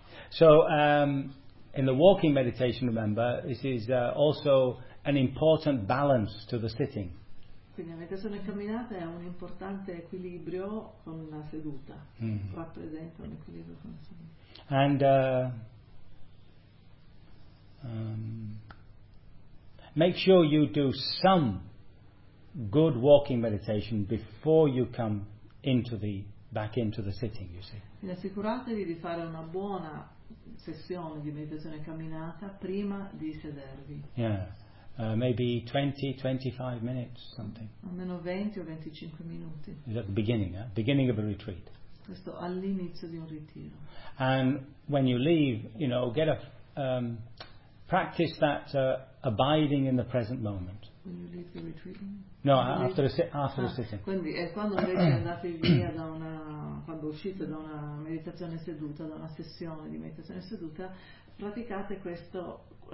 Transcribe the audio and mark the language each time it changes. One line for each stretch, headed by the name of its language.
English: So, in the walking meditation, remember, this is also an important balance to the sitting.
Italian: Quindi la meditazione camminata è un importante equilibrio con la seduta. Mm-hmm. Rappresenta un equilibrio con la seduta.
English: And make sure you do some good walking meditation before you come into the back into the sitting, you see.
Italian: Quindi assicuratevi di fare una buona sessione di meditazione camminata prima di sedervi.
English: Yeah. Maybe 20-25 minutes, something.
Italian: Almeno 20 o 25 minuti.
English: Is at the beginning, eh? Beginning of a retreat.
Italian: Questo all'inizio di un ritiro.
English: And when you leave, you know, get a practice that abiding in the present moment. When you leave the retreat. No, after a after a sitting.
Italian: Quindi è quando invece andate via da una quando uscite da una meditazione seduta, da una sessione di meditazione seduta, praticate questo.